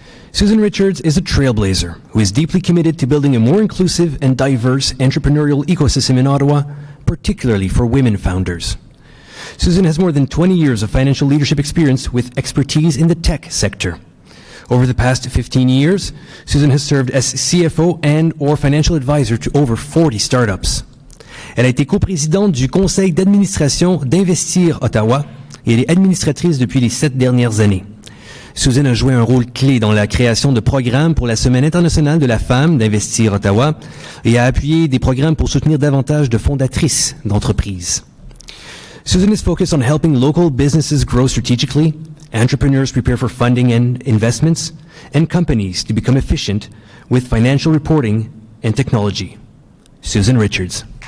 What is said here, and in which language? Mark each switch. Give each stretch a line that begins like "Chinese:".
English: Susan Richards is a trailblazer who is deeply committed to building a more inclusive and diverse entrepreneurial ecosystem in Ottawa, particularly for women founders. Susan has more than 20 years of financial leadership experience with expertise in the tech sector. Over the past 15 years, Susan has served as CFO and/or financial advisor to over 40 startups.
French: Elle a été coprésidente du conseil d'administration d'Investir Ottawa et elle est administratrice depuis les 7 dernières années. Susan a joué un rôle clé dans la création de programmes pour la Semaine internationale de la femme d'Investir Ottawa et a appuyé des programmes pour soutenir davantage de fondatrices d'entreprises.
English: Susan is focused on helping local businesses grow strategically, entrepreneurs prepare for funding and investments, and companies to become efficient with financial reporting and technology. Susan Richards.